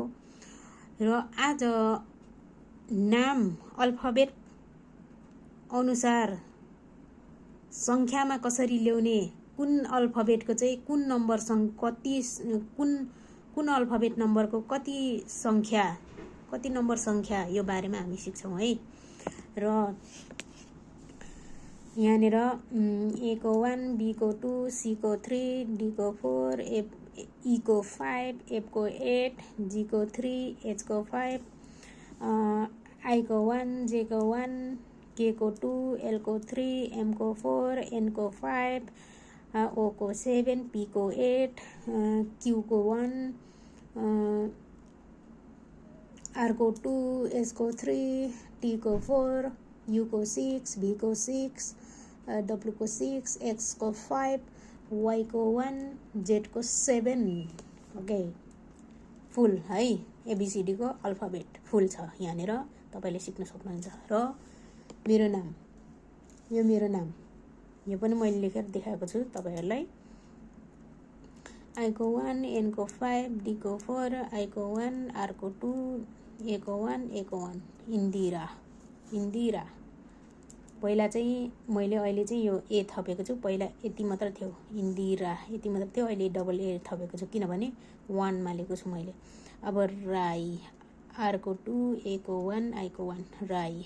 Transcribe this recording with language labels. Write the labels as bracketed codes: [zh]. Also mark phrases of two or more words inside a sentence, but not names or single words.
[ne] र आज नाम अल्फाबेट अनुसार संख्यामा कसरी ल्याउने, कुन अल्फाबेटको चाहिँ कुन नम्बर कुन अल्फाबेट नम्बरको कति नम्बर संख्या, यो बारेमा हामी सिक्छौं है। र यहाँनेर ए को 1, बी को 2, सी को 3, डी को 4, ई को 5, एफ को 8, जी को 3, एच को 5, आई को 1, जे को 1, के को 2, एल को 3, एम को 4, एन को 5, ओ को 7, पी को 8, क्यू को 1, आर को 2, एस को 3, टी को 4, यू को 6, बी को 6, डब्लु को 6, एक्स को 5, वाई को 1, जेड को 7। ओके, फुल है एबिसिडी को अल्फाबेट फुल छ यहाँनिर, तपाईँले सिक्न सक्नुहुन्छ। र मेरो नाम, यो मेरो नाम, यो पनि मैले लेखेर देखाएको छु तपाईहरुलाई। आई को 1, एन को 5, डी को 4, आई को 1, आर को 2, ए को 1, ए को 1, इन्दिरा। इन्दिरा पहिला चाहिँ मैले अहिले चाहिँ यो ए थपेको छु, पहिला यति मात्र थियो, इन्दिरा यति मात्र थियो, अहिले [en] double A [ne] थपेको छु किनभने 1 मा लेखेको छु मैले। अब राई, आर को 2, ए को 1, आई को 1, राई।